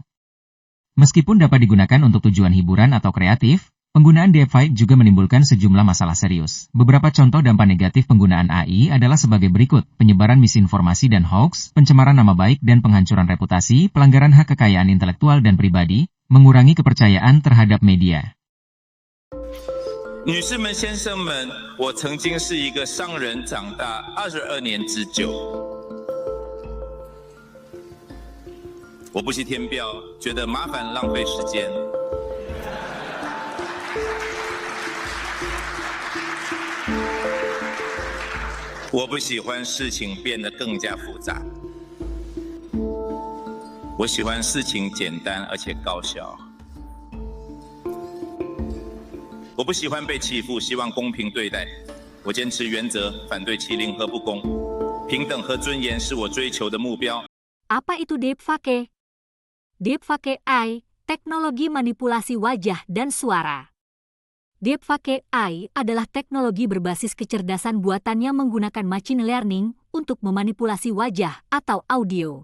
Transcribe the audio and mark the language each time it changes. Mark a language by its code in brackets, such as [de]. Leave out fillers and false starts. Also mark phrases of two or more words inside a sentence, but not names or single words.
[id] Meskipun dapat digunakan untuk tujuan hiburan atau kreatif, penggunaan deepfake juga menimbulkan sejumlah masalah serius. Beberapa contoh dampak negatif penggunaan AI adalah sebagai berikut: penyebaran misinformasi dan hoax, pencemaran nama baik dan penghancuran reputasi, pelanggaran hak kekayaan intelektual dan pribadi, mengurangi kepercayaan terhadap media. [zh] 女士们、先生们，我曾经是一个商人，长大22年之久。我不惜填表，觉得麻烦浪费时间。我不喜欢事情变得更加复杂。我喜欢事情简单而且高效。我不喜欢被欺负，希望公平对待。我坚持原则，反对欺凌和不公。平等和尊严是我追求的目标。 [id] Apa itu deepfake? Deepfake AI, teknologi manipulasi wajah dan suara. Deepfake AI adalah teknologi berbasis kecerdasan buatan yang menggunakan [en] machine learning [id] untuk memanipulasi wajah atau audio.